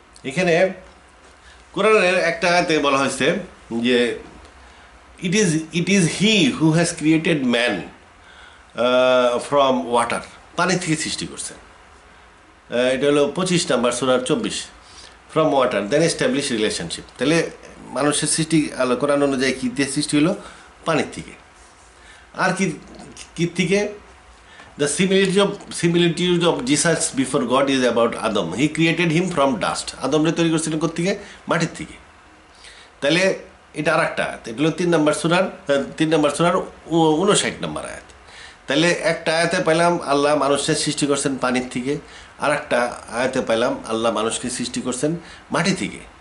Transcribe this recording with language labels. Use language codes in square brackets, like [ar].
[bn] এখানে কোরআনের একটা আয়াতে বলা হয়েছে যে [en] it is he who has created man from water, [bn] পানি থেকে সৃষ্টি করছেন। এটা হলো 25 নম্বর সূরার 24, [en] From water then establish relationship. [bn] তাহলে মানুষের সৃষ্টি কোরআন অনুযায়ী কী দিয়ে সৃষ্টি হলো? পানির থেকে। আর কি থেকে? [en] The similitude of Jesus before God is about Adam. He created him from dust. [bn] আদমরে তৈরি করেছিলেন কোত্থেকে? মাটির থেকে। তাহলে এটা আর একটা আয়াত, এটা হলো 3 নম্বর সূরার 59 নম্বর আয়াত। তাহলে একটা আয়াতে পেলাম আল্লাহ মানুষের সৃষ্টি করছেন পানির থেকে, আর একটা আয়াতে পেলাম আল্লাহ মানুষকে সৃষ্টি করছেন মাটি থেকে।